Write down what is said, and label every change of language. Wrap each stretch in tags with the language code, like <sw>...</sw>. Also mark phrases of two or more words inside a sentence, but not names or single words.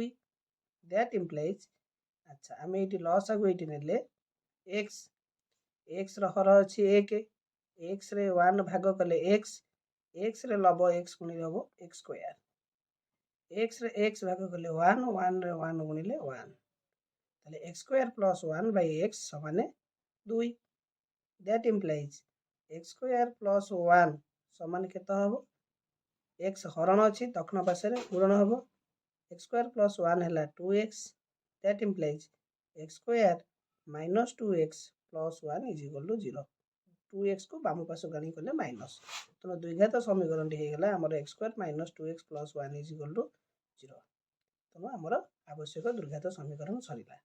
<en>That implies</en> <or>ଆଚ୍ଛା ଆମେ ଏଇଠି ଲସାଗୁ ଏଇଠି ନେଲେ x ର ହର ଅଛି 1, x ରେ 1 ଭାଗ କଲେ x ରେ ଲବ x ଗୁଣିଲେ ହେବ x ସ୍କୋୟାର, x ରେ x ଭାଗ କଲେ 1 ରେ 1 ଗୁଣିଲେ 1, ତାହେଲେ x</or> <en>square plus</en> <or>1/x ସମାନେ 2।</or> <en>That implies</en> <or>x</or> <en>square plus</en> <or>1 ସମାନ କେତେ ହେବ? x ହରଣ ଅଛି ଦକ୍ଷିଣ ପାର୍ଶ୍ୱରେ ଗୁଣନ ହେବ, x</or> <en>square plus</en> <or>1 ହେଲା 2x।</or> <en>That implies x square minus 2x plus 1 is equal to 0।</en> <or>2x କୁ ବାମ ପାର୍ଶ୍ୱକୁ ଆଣି କଲେ ମାଇନସ୍। ତେଣୁ ଦ୍ୱିଘାତ ସମୀକରଣଟି ହେଇଗଲା ଆମର x</or> <en>square minus 2x plus 1 is equal to</en> <or>0। ତେଣୁ ଆମର ଆବଶ୍ୟକ ଦ୍ୱିଘାତ ସମୀକରଣ ସରିଲା।</or>